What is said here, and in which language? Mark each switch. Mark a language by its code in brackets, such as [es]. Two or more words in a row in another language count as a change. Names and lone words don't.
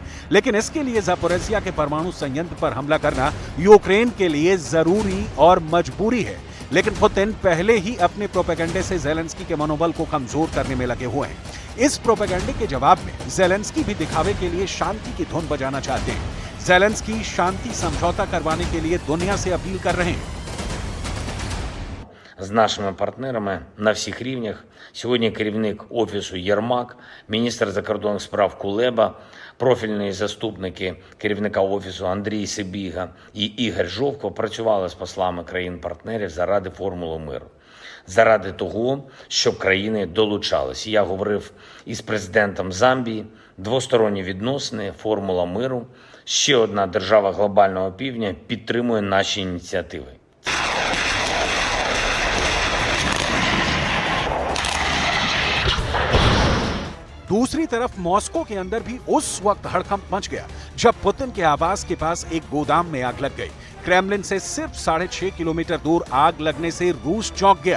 [hi] लेकिन इसके लिए ज़ैपोरिज़िया के परमाणु संयंत्र पर हमला करना यूक्रेन के लिए जरूरी और मजबूरी है। लेकिन पुतिन पहले ही अपने प्रोपेगेंडे से ज़ेलेंस्की के मनोबल को कमजोर करने में लगे हुए हैं। इस प्रोपेगेंडे के जवाब में ज़ेलेंस्की भी दिखावे के लिए शांति की धुन बजाना चाहते हैं। ज़ेलेंस्की शांति समझौता करवाने के लिए दुनिया से अपील कर रहे हैं। [uk] З нашими партнерами на всіх рівнях. Сьогодні керівник Офісу Єрмак, міністр закордонних справ Кулеба, профільні заступники керівника Офісу Андрій Сибіга і Ігор Жовко працювали з послами країн-партнерів заради формули миру. Заради того, щоб країни долучались. Я говорив із президентом Замбії, двосторонні відносини, формула миру. Ще одна держава глобального півдня підтримує наші ініціативи. [hi] दूसरी तरफ मॉस्को के अंदर भी उस वक्त हड़कंप मच गया जब पुतिन के आवास के पास एक गोदाम में आग लग गई। क्रेमलिन से सिर्फ 6.5 किलोमीटर दूर आग लगने से रूस चौंक गया।